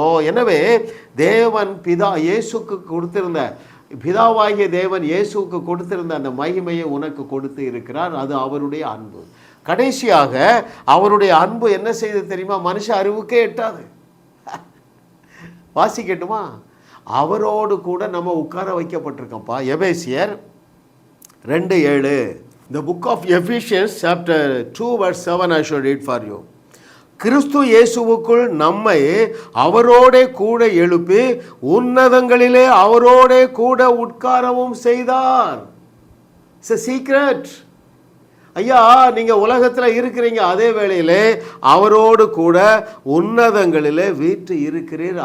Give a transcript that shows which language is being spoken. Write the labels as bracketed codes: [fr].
[ta] எனவே தேவன் பிதா இயேசுக்கு கொடுத்திருந்த, பிதாவாகிய தேவன் இயேசுக்கு கொடுத்திருந்த அந்த மகிமையை உனக்கு கொடுத்து இருக்கிறார். அது அவருடைய அன்பு. கடைசியாக அவருடைய அன்பு என்ன செய்து தெரியுமா? மனுஷ அறிவுக்கே எட்டாது. வாசிக்கட்டுமா? அவரோடு கூட நம்ம உட்கார வைக்கப்பட்டிருக்கோம்ப்பா. எபேசியர் 2:7. [en] The book of Ephesians chapter 2 verse 7 I should read for you. [ta] கிறிஸ்து இயேசுவுக்குள் நம்மை அவரோடே கூட எழுப்பி உன்னதங்களிலே அவரோடே கூட உட்காரவும் செய்தார். [en] It's a secret. [ta] ஐயா, நீங்கள் உலகத்தில் இருக்கிறீங்க, அதே வேளையிலே அவரோடு கூட உன்னதங்களிலே வீட்டு இருக்கிறீர்.